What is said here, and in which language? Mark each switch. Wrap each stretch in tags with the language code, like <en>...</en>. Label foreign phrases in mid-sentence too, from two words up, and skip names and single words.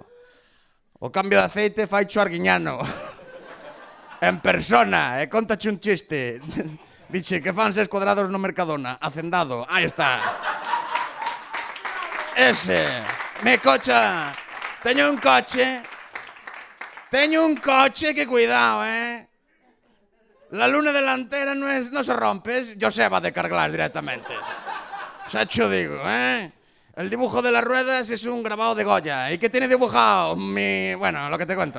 <gl>O cambio de aceite faicho Arguiñano. En persona, e contache un chiste. Dixe que fan 6 cuadrados no Mercadona. Hacendado, aí está. Ese.</gl> <es>Mi coche.</es> <gl>Teño un coche que cuidado,</gl> <es>La luna delantera no se rompe, es Joseba de Carglass directamente. Ya te digo, El dibujo de las ruedas es un grabado de Goya. ¿Y qué tiene dibujado? Bueno, lo que te cuento.</es>